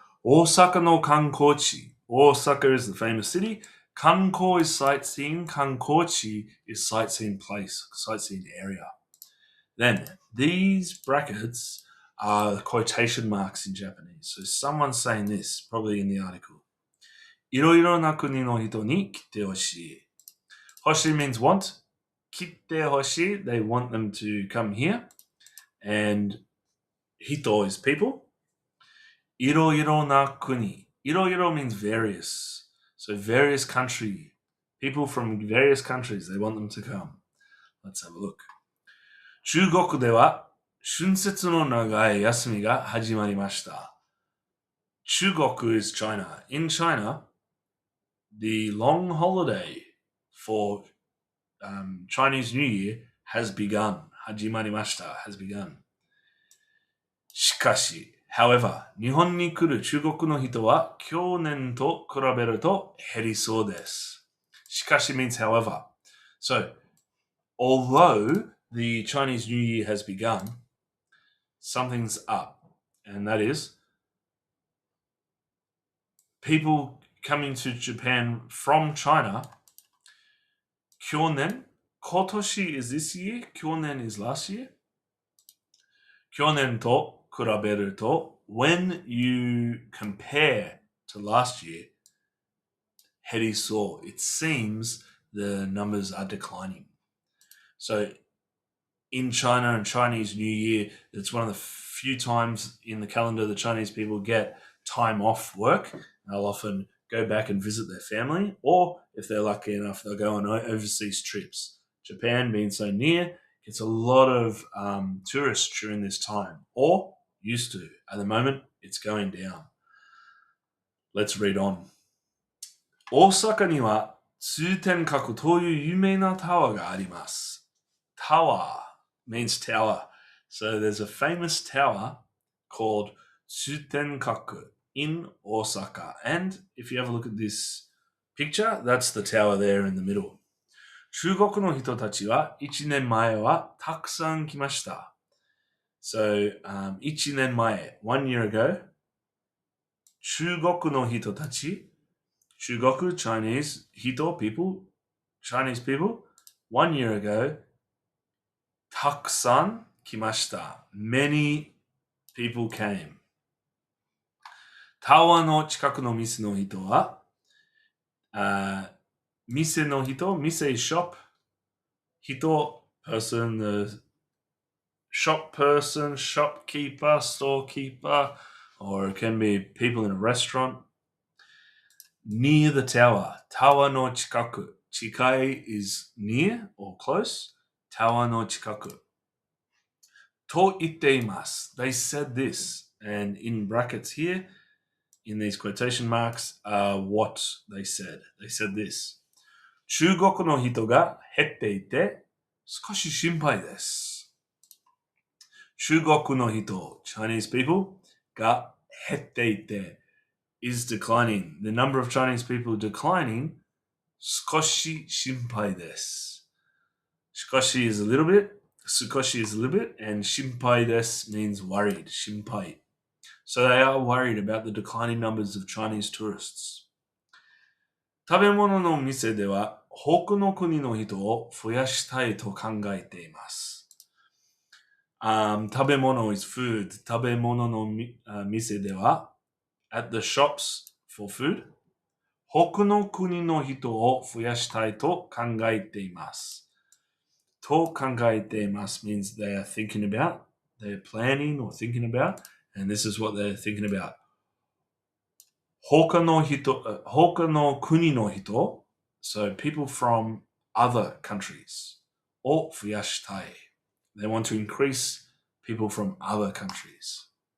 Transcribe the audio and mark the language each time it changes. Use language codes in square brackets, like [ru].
[ja] Osaka no kankochi. [en] Osaka is the famous city. Kanko is sightseeing. Kankochi is sightseeing place, sightseeing area. Then these brackets are quotation marks in Japanese. So someone's saying this, probably in the article. [ja] いろいろな国の人に来てほしい. [en] Hoshi means want. [ja] 来てほしい, [en] they want them to come here. And hito is people. [ja] いろいろな国. [en] いろいろ means various. So various country. People from various countries, they want them to come. Let's have a look. [ja] 中国では春節の長い休みが始まりました。 [en] 中国 is China. In China, the long holiday for Chinese New Year has begun. [ja] 始まりました [en] has begun. [ja] しかし、 [en] however, [ja] 日本に来る中国の人は去年と比べると減りそうです。 [en] しかし means however. So, although the Chinese New Year has begun, something's up, and that is people coming to Japan from China. Kyonen, kotoshi is this year, kyonen is last year. [ja] Kyonen to kuraberu to, [en] when you compare to last year, [ja] heriso, [en] it seems the numbers are declining. So in China and Chinese New Year, it's one of the few times in the calendar the Chinese people get time off work. They'll often go back and visit their family, or if they're lucky enough, they'll go on overseas trips. Japan being so near, gets a lot of tourists during this time, or used to. At the moment, it's going down. Let's read on. [ja] 大阪には通天閣という有名なタワーがあります。 [en] Tower means tower. So there's a famous tower called Tsutenkaku in Osaka. And if you have a look at this picture, that's the tower there in the middle. [ja] 中国の人たちは1年前はたくさん来ました。 [en] So, 1年前, 1 year ago, 中国の人たち, 中国, Chinese, 人, people, Chinese people, 1 year ago, [ja] たくさん来ました. [en] Many people came. [ja] タワーの近くの店の人は、 [en] 店の人、店 shop, 人 person, the shop person, shopkeeper, storekeeper, or it can be people in a restaurant. Near the tower, [ja] tower no chikaku. [en] Chikai is near or close. [ja] Tower no chikaku. To itteimasu. [en] They said this, and in brackets here, in these quotation marks, are what they said. They said this. [ja] 中国の人が減っていて少し心配です。 [en] 中国の人, Chinese people, [ja] が減っていて [en] is declining. The number of Chinese people declining, [ja] 少し心配です。 [en] 少し is a little bit, 少し is a little bit, and 心配です means worried, 心配. So they are worried about the declining numbers of Chinese tourists. [ja] 食べ物の店では他の国の人を増やしたいと考えています。 [en] 食べ物 is food. [ja] 食べ物の店では [en] at the shops for food [ja] 他の国の人を増やしたいと考えています。と考えています [en] means they are thinking about, they're planning or thinking about, And this is what they're thinking about. [ja] 他の国の人 [en] so people from other countries [ja] を増やしたい [en] They want to increase people from other countries.